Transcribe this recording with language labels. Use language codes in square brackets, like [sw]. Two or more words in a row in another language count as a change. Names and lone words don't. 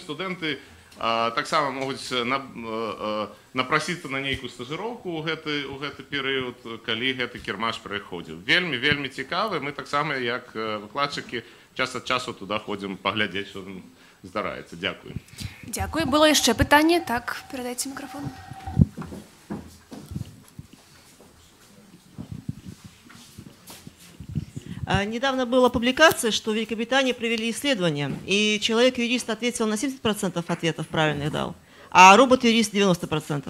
[be] Студэнты таксама могуць напрасіцца на нейкую стажыроўку ў гэты перыяд, калі гэты кірмаш прыходзіў. Вельмі цікавы. Мы таксама, як выкладчыкі, час ад часу туды ходзім паглядзець, што там здараецца. Дзякую. Дзякую. Было яшчэ пытанне? Так, перадайце мікрафон. [ru] Недавно была публикация, что в Великобритании провели исследование, и человек-юрист ответил на 70% ответов, правильных дал, а робот-юрист 90%.